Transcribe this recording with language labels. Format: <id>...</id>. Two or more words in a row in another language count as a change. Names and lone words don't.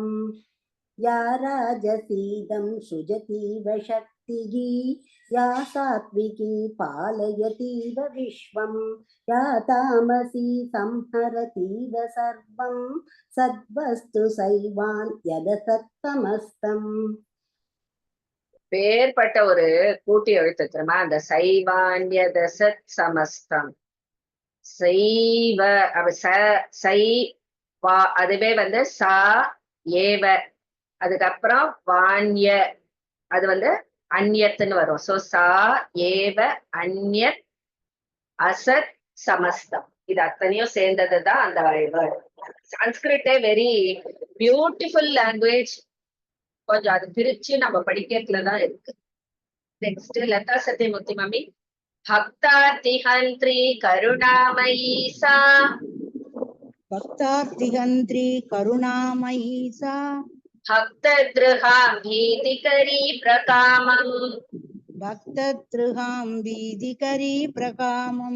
<sa>या राजसीदं सृजतीव शक्तिः या सात्विकी पालयतीव विश्वम्. या तामसी संहरतीव सर्वम् सद्वस्तु सैवान् यदसत्तमस्तम्.</sa> <ta>பேர்பட்ட ஒரு கூட்டி எழுத்து தெரியுமா, அந்த</ta> <sa>सैवान्यदसत् समस्तम्.</sa> <ta>சைவ சை வா, அதுவே வந்து</ta> <sa>सा एव,</sa> <ta>அதுக்கப்புறம் வான்ய, அது வந்து அந்யத்துன்னு வரும். சோ</ta> <sa>सा एव अन्यत् असत् समस्तम्,</sa> <ta>இது அத்தனையும் சேர்ந்ததுதான் அந்த வேர்டு.</ta> <en>Sanskrit very beautiful language,</en> <ta>கொஞ்சம் அது பிரிச்சு நம்ம படிக்கிறதுலதான் இருக்கு. நெக்ஸ்ட் லதா சத்யமூர்த்தி மாமி.</ta> <sa>भक्तार्तिहन्त्री करुणामयी सा भक्तार्तिहन्त्री करुणामयी सा भक्तद्रुहां भीतिकरी प्रकामम् भक्तद्रुहां भीतिकरी प्रकामम्</sa>